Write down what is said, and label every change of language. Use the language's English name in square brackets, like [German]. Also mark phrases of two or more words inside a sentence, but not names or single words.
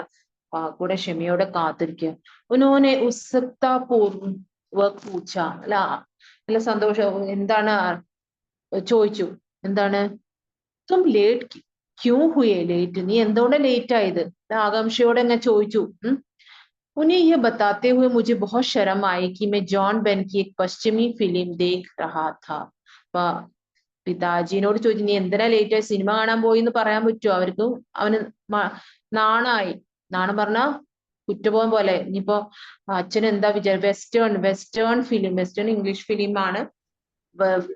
[Malayalam] കൂടെ ക്ഷമയോടെ കാത്തിരിക്കുക. [Hindi] उन्होंने उत्सुकतापूर्वक पूछा, [Malayalam] നല്ല സന്തോഷം എന്താണ് ചോദിച്ചു, എന്താണ്? [Hindi] तुम लेट क्यों हुए लेट, [Malayalam] നീ എന്തുകൊണ്ട് ലേറ്റ് ആയത്? ആകാംക്ഷയോടെ എന്നെ ചോദിച്ചു. [Hindi] उन्हें यह बताते हुए मुझे बहुत शर्म आई कि मैं जॉन बेन की एक पश्चिमी फिल्म देख रहा था. [Malayalam] പിതാജിനോട് ചോദിച്ചു, നീ എന്തിനാ ലേറ്റ് ആയി? സിനിമ കാണാൻ പോയി എന്ന് പറയാൻ പറ്റുമോ അവർക്ക്? അവന് നാണായി. നാണം പറഞ്ഞ കുറ്റബോധം പോലെ. ഇനിയിപ്പോ അച്ഛൻ എന്താ വിചാരം? [English] western film, western English film ആണ്.